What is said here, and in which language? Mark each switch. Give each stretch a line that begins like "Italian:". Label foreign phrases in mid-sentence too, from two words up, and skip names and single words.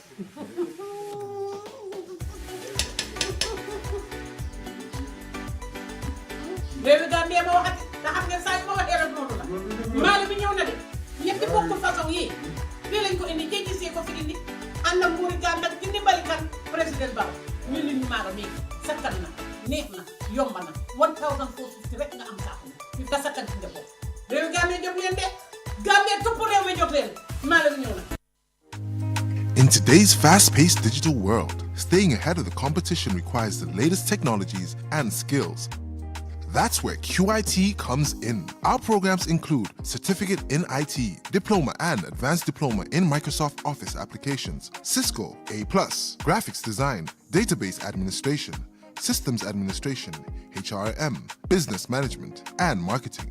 Wolof: léegi Gambie ma waxati te xam ngeen saa yu ma waxee rek noonu la maalo bi ñëw na de ñetti bokkul façon yi fii lañ ko indi GGC ko fi indi ànd ak nguuri Gambie ak ci ndimbali kan président Barrow ñu lim ñu maalo mi sakkan na neex na yomb na 1450 rek nga am saako bi ka sakkan ci njaboot réew Gambie jóg leen de Gambie topp réew mi jóg leen maalo bi ñëw na.
English: In today's fast-paced digital world, staying ahead of the competition requires the latest technologies and skills. That's where QIT comes in. Our programs include Certificate in IT, Diploma and Advanced Diploma in Microsoft Office Applications, Cisco A+, Graphics Design, Database Administration, Systems Administration, HRM, Business Management, and Marketing.